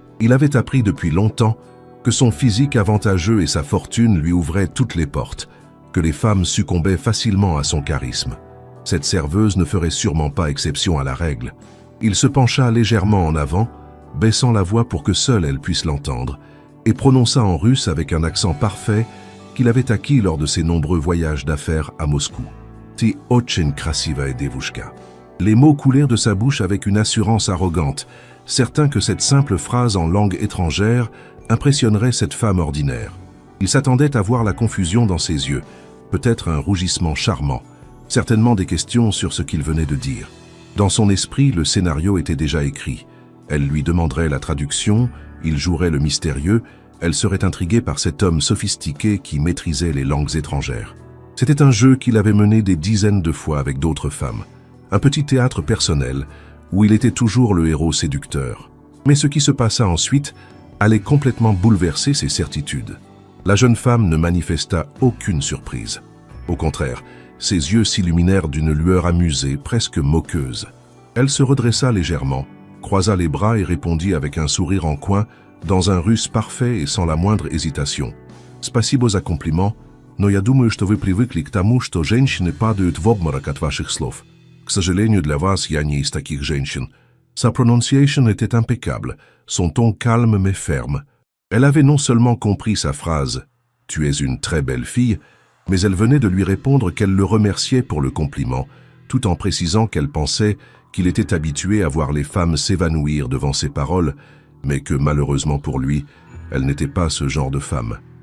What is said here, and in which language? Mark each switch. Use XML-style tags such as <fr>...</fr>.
<fr>Il avait appris depuis longtemps que son physique avantageux et sa fortune lui ouvraient toutes les portes, que les femmes succombaient facilement à son charisme. Cette serveuse ne ferait sûrement pas exception à la règle. Il se pencha légèrement en avant, baissant la voix pour que seule elle puisse l'entendre, et prononça en russe avec un accent parfait qu'il avait acquis lors de ses nombreux voyages d'affaires à Moscou.</fr> <ru>Ty очень красивая девушка.</ru> <fr>Les mots coulèrent de sa bouche avec une assurance arrogante, certain que cette simple phrase en langue étrangère impressionnerait cette femme ordinaire. Il s'attendait à voir la confusion dans ses yeux, peut-être un rougissement charmant, certainement des questions sur ce qu'il venait de dire. Dans son esprit, le scénario était déjà écrit. Elle lui demanderait la traduction, il jouerait le mystérieux, elle serait intriguée par cet homme sophistiqué qui maîtrisait les langues étrangères. C'était un jeu qu'il avait mené des dizaines de fois avec d'autres femmes. Un petit théâtre personnel, où il était toujours le héros séducteur. Mais ce qui se passa ensuite allait complètement bouleverser ses certitudes. La jeune femme ne manifesta aucune surprise. Au contraire, ses yeux s'illuminèrent d'une lueur amusée, presque moqueuse. Elle se redressa légèrement, croisa les bras et répondit avec un sourire en coin, dans un russe parfait et sans la moindre hésitation.</fr> <ru>« Спасибо за комплимент, но я думаю, что вы привыкли к тому, что женщины падают в обморок от ваших слов. К сожалению, для вас я не из таких женщин».</ru> <fr>Sa prononciation était impeccable, son ton calme mais ferme. Elle avait non seulement compris sa phrase « Tu es une très belle fille », mais elle venait de lui répondre qu'elle le remerciait pour le compliment, tout en précisant qu'elle pensait qu'il était habitué à voir les femmes s'évanouir devant ses paroles, mais que malheureusement pour lui, elle n'était pas ce genre de femme.</fr>